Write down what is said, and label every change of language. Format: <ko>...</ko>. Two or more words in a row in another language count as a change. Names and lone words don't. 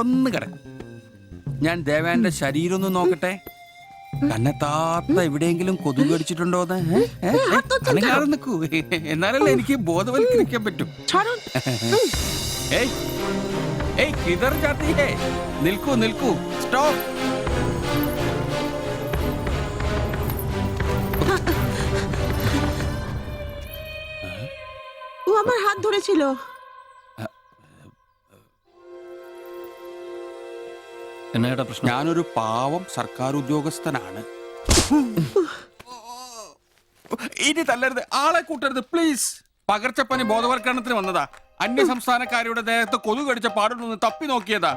<ml>ചുവന്ന് കിടക്കും. ഞാൻ ദേവാന്റെ ശരീരം ഒന്ന് നോക്കട്ടെ. കണ്ണെത്താത്ത എവിടെയെങ്കിലും കൊതുക് കടിച്ചിട്ടുണ്ടോന്ന് അനങ്ങാതെ നിൽക്കൂ. എന്നാലല്ലേ എനിക്ക് ബോധവൽക്കരിക്കാൻ പറ്റും.</ml> <hi>ए ए किधर जाती है. നിൽക്കൂ നിൽക്കൂ, സ്റ്റോപ്പ്.</hi> <bn>ও আমার হাত ধরেছিল।</bn> <ml>എന്നാ പ്രശ്നം? ഞാനൊരു പാവം സർക്കാർ ഉദ്യോഗസ്ഥനാണ്. ഇനി തല്ലരുത്, ആളെ കൂട്ടരുത് പ്ലീസ്. പകർച്ചപ്പനി ബോധവൽക്കരണത്തിന് വന്നതാ. അന്യ സംസ്ഥാനക്കാരുടെ ദേഹത്ത് കൊതു കടിച്ച പാടുന്നു തപ്പി നോക്കിയതാ.</ml>